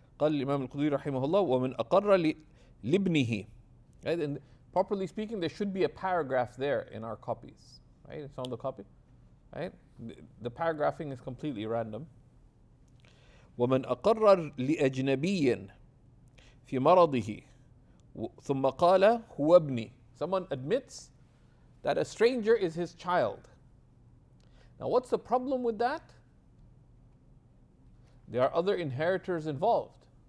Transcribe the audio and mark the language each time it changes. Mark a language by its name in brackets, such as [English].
[Arabic] قال الإمام القدري رحمه الله ومن أقر لابنه. [English] Right? And properly speaking, there should be a paragraph there in our copies. Right? It's on the copy. Right? The paragraphing is completely random. [Arabic] ومن أقر لأجنبي في مرضه ثم قال هو ابني. [English] Someone admits that a stranger is his child. Now, what's the problem with that? There are other inheritors involved.